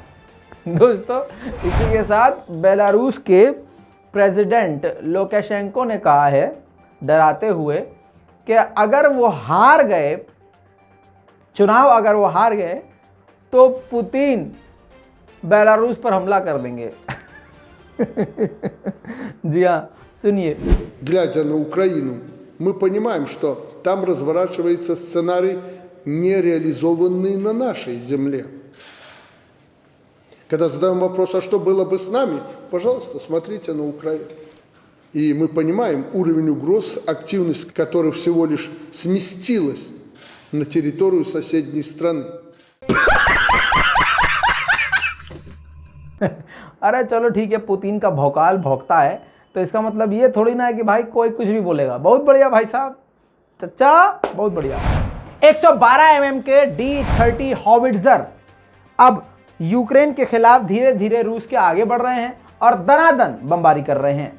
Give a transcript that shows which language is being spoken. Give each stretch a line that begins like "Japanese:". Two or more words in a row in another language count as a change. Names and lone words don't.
Hindi: दोस्तों, इसी के साथ बेलारूस के प्रेसिडेंट लुकाशेंको ने कहा है डराते हुए कि अगर वो हार गए चुनाव, अगर वो हार गए तो पुतिन बेलारूस पर हमला कर देंगे। जी हाँ, सुनिए।
Russian: Глядя на Украину, мы понимаем, что там разворачивается сценарий, не реализованный на нашей земле. Когда задаем вопрос, а что было бы с нами, пожалуйста, смотрите на Украину. И мы понимаем уровень угроз, активность которой всего лишь сместилась на территорию соседней страны.
Hindi: अरे चलो ठीक है, पुतिन का भौकाल भौंकता है तो इसका मतलब ये थोड़ी ना है कि भाई कोई कुछ भी बोलेगा। बहुत बढ़िया भाई साहब, चचा बहुत बढ़िया। 112 mm के D30 हॉविट्जर अब यूक्रेन के खिलाफ धीरे धीरे रूस के आगे बढ़ रहे हैं और दनादन बमबारी कर रहे हैं।